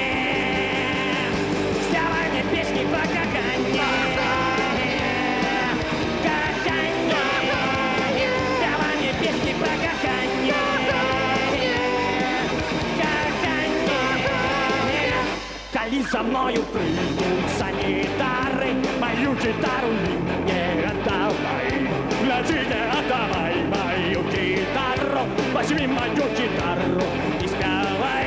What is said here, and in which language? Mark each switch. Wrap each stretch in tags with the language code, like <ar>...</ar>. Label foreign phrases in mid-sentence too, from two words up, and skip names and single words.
<be>Спявай мне песні пра каханне, каханне. Спявай мне песні пра каханне, каханне. Калі за мною прыйдуць санітары,</be> <ru>мою гитару не отдавай. Гляди, не отдавай мою гитару, возьми мою гитару и спявай.</ru>